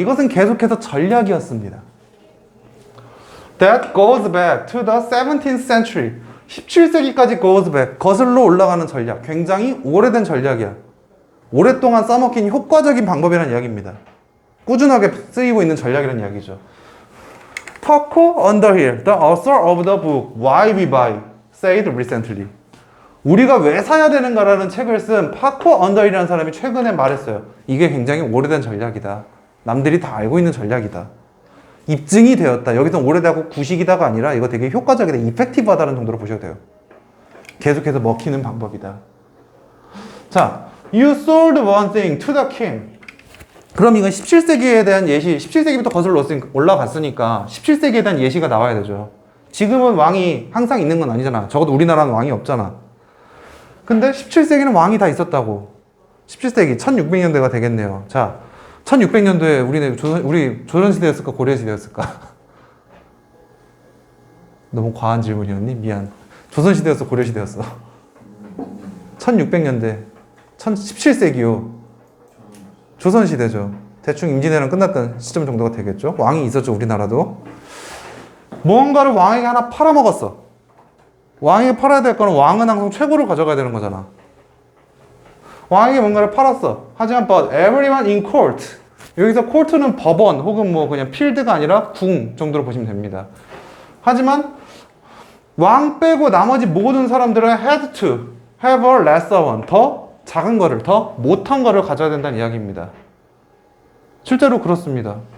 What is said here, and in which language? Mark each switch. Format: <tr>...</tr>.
<ko>이것은 계속해서 전략이었습니다.</ko> <en>That goes back to the 17th century. 17세기까지 goes back.</en> <ko>거슬러 올라가는 전략. 굉장히 오래된 전략이야. 오랫동안 써먹힌 효과적인 방법이라는 이야기입니다. 꾸준하게 쓰이고 있는 전략이라는 이야기죠.</ko> <en>Tucker Underhill, the author of the book Why We Buy, said recently.</en> <ko>우리가 왜 사야 되는가라는 책을 쓴 파커 언더힐이라는 사람이 최근에 말했어요. 이게 굉장히 오래된 전략이다. 남들이 다 알고 있는 전략이다. 입증이 되었다. 여기서 오래되고 구식이다가 아니라 이거 되게 효과적이다. 이펙티브하다는 정도로 보셔도 돼요. 계속해서 먹히는 방법이다.</ko> <en>자, you sold one thing to the king.</en> <ko>그럼 이건 17세기에 대한 예시, 17세기부터 거슬러 올라갔으니까 17세기에 대한 예시가 나와야 되죠. 지금은 왕이 항상 있는 건 아니잖아. 적어도 우리나라는 왕이 없잖아. 근데 17세기는 왕이 다 있었다고. 17세기, 1600년대가 되겠네요. 자, 1600년도에 우리 조선시대였을까, 고려시대였을까? 너무 과한 질문이었니? 미안. 조선시대였어, 고려시대였어? 1600년대. 17세기요. 조선시대죠. 대충 임진왜란 끝났던 시점 정도가 되겠죠. 왕이 있었죠, 우리나라도. 무언가를 왕에게 하나 팔아먹었어. 왕에게 팔아야 될 거는 왕은 항상 최고를 가져가야 되는 거잖아. 왕에게 뭔가를 팔았어.</ko> <en>하지만 but everyone in court.</en> <ko>여기서 court는 법원 혹은 뭐 그냥 필드가 아니라 궁 정도로 보시면 됩니다. 하지만 왕 빼고 나머지 모든 사람들은 had to have a lesser one. 더 작은 거를, 더 못한 거를 가져야 된다는 이야기입니다. 실제로 그렇습니다.</ko>